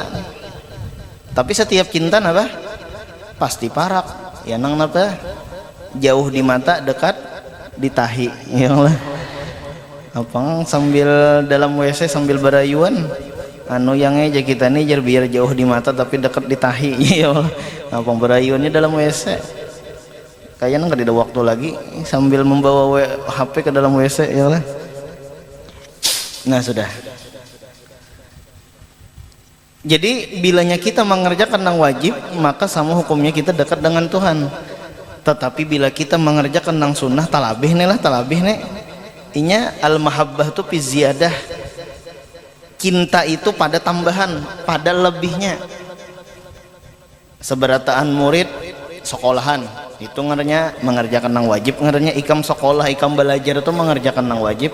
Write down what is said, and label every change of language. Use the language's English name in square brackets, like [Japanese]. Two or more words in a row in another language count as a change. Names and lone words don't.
[Banjar] Tapi setiap cinta apa? Pasti parak. Ya nang apa? [Indonesian] Jauh di mata, dekat di tahi. Ya Allah. [Banjar] Apang sambil dalam WC sambil berayuan. [Indonesian] Anu yang aja kita nih biar jauh di mata tapi dekat di tahi. [Banjar] Ya Allah. Apang berayuannya dalam WC. [Indonesian] Kayaknya nggak ada waktu lagi sambil membawa HP ke dalam WC. Ya Allah. Nah sudah. Jadi bilanya kita mengerjakan yang wajib, maka sama hukumnya kita dekat dengan Tuhan. Tetapi bila kita mengerjakan yang sunnah, [Banjar] talabih nih. [Arabic] Inya al-mahabbah itu fi ziyadah. [Indonesian] Cinta itu pada tambahan, pada lebihnya. [Banjar] Seberataan murid sekolahan, itu ngarannya mengerjakan yang wajib, ngarannya ikam sekolah, ikam belajar itu mengerjakan yang wajib.